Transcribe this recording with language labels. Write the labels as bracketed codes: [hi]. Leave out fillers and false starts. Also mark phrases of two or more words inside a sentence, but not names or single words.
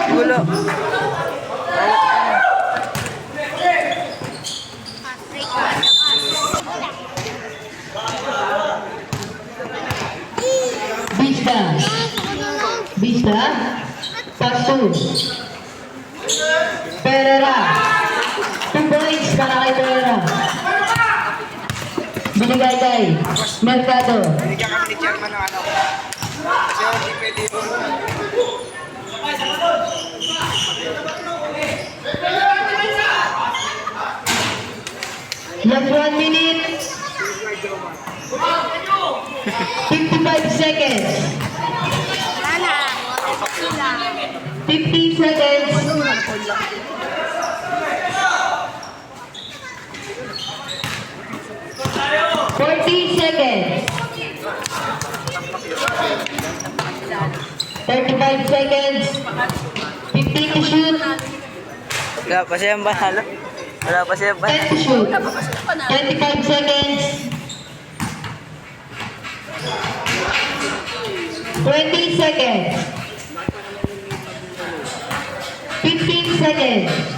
[tl] Wala. Vista. Vista. Pasto. Pereira. 2 points para kay Pereira. Binigay kay Mercado. Binigyan kami ni Chairman ng ano. Kasi hindi pwede yun. [en] Last 1 minute. 55 seconds. 50 seconds. 40 seconds. 35 seconds. 15 to shoot. [tl] Wala pa siyang panalo. [en] 10 to shoot. 25 seconds. 20 seconds. 15 seconds.